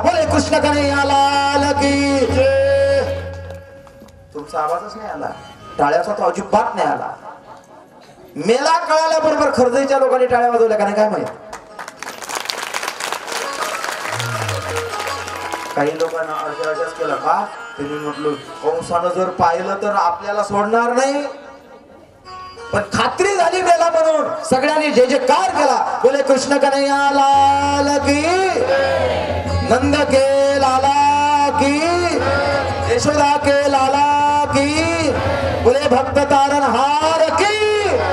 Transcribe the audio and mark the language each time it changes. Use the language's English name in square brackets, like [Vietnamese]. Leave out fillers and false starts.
[Hindi] बोले कृष्ण कन्हैया लाल की जय. [Marathi] तुमचा आवाजच नाही आला, टाळ्याचा तो अजिबात नाही आला. मेला कळाल्याबरोबर खर्दीच्या लोकांनी टाळ्या वाजवल्या का नाही काय माहित. काही लोकांना अर्जाच केला का. त्यांनी म्हटलं कंसानं जर पाहिलं तर आपल्याला सोडणार नाही. पण खात्री झाली मेला म्हणून सगळ्यांनी जय जयकार केला. [Hindi] बोले कृष्ण कन्हैया लाल की, नंद के लाला की, यशोदा के लाला की, बोले भक्त तारणहार की.